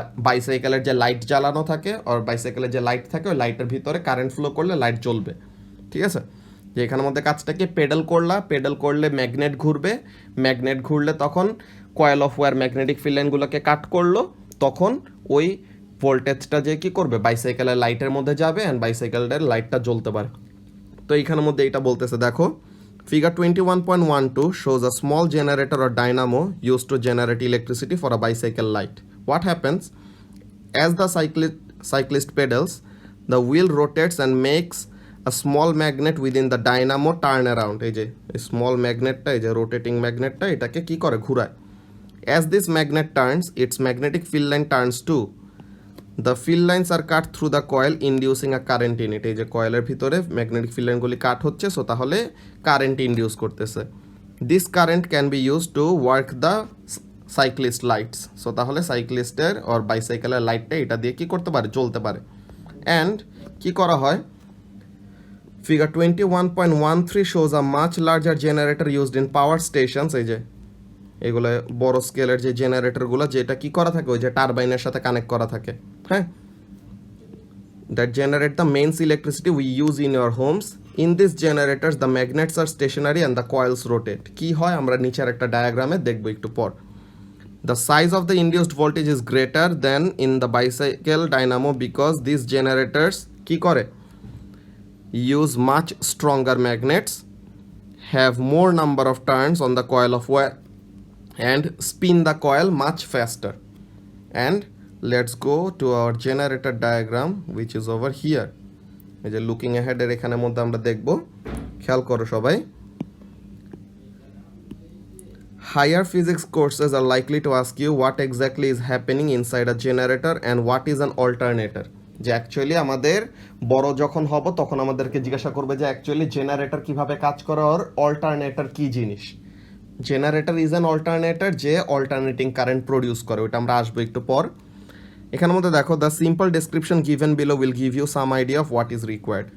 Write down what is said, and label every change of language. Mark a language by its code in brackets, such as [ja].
[bn] বাইসাইকেলের যে লাইট জ্বালানো থাকে আর বাইসাইকেলের যে লাইট থাকে ওই লাইটের ভিতরে কারেন্ট ফ্লো করলে লাইট জ্বলবে, ঠিক আছে? যে এখানের মধ্যে কাজটা কি, পেডাল করলে ম্যাগনেট ঘুরবে, ম্যাগনেট ঘুরলে তখন coil of wire magnetic field লাইনগুলোকে কাট করলো, তখন ওই ভোল্টেজটা যে কি করবে, বাইসাইকেলের লাইটের মধ্যে যাবে অ্যান্ড বাইসাইকেলের লাইটটা জ্বলতে পারে। তো এইখানের মধ্যে এইটা বলতেছে, দেখো [en] Figure 21.12 shows a small generator or dynamo used to generate electricity for a bicycle light. What happens, as the cyclist pedals, the wheel rotates and makes a small magnet within the dynamo turn around. [bn] এই যে small ম্যাগনেটটা, এই যে rotating ম্যাগনেটটা এটাকে কি করে, ঘুরায়। [en] As this magnet turns, its magnetic field line turns too. The field lines are cut through the coil, inducing a current in it. [bn] এই যে কয়েলের ভিতরে ম্যাগনেটিক ফিল্ড লাইনগুলি কাট হচ্ছে, সো তাহলে কারেন্ট ইনডিউস করতেছে। [en] This current can be used to work the cyclist lights. [bn] So তাহলে সাইক্লিস্টের আর বাইসাইকেলের লাইটটা এটা দিয়ে কি করতে পারে, জ্বলতে পারে। অ্যান্ড কি করা হয়, [en] Figure 21.13 shows a much larger generator used in power stations. [bn] এই যে এগুলো বড় স্কেলের যে জেনারেটরগুলো, যেটা কি করা থাকে, ওই যে টারবাইনের সাথে কানেক্ট করা থাকে, হ্যাঁ, [en] That generate the mains electricity we use in your homes. In this generators the magnets are stationary and the coils rotate. [bn] কি হয় আমরা নিচের একটা ডায়াগ্রামে দেখবো একটু পর। [en] the size of the induced voltage is greater than in the bicycle dynamo because this generators [bn] কি করে, [en] use much stronger magnets, have more number of turns on the coil of wire and spin the coil much faster. And let's go to our generator diagram which is over here. [bn] এই যে [en] looking ahead [bn] এর এখানের মধ্যে আমরা দেখব, খেয়াল করো সবাই। [en] Higher physics courses are likely to ask you what exactly is happening inside a generator and what is an alternator. [bn] যে অ্যাকচুয়ালি আমাদের বড় যখন হব তখন আমাদেরকে জিজ্ঞাসা করবে যে অ্যাকচুয়ালি জেনারেটর কিভাবে কাজ করে আর অল্টারনেটর কি জিনিস। [en] generator is an alternator, [bn] যে অল্টারনেটিং কারেন্ট প্রডিউস করে, ওটা আমরা আসবো একটু পর। এখানের মধ্যে দেখো [en] The simple description given below will give you some idea of what is required.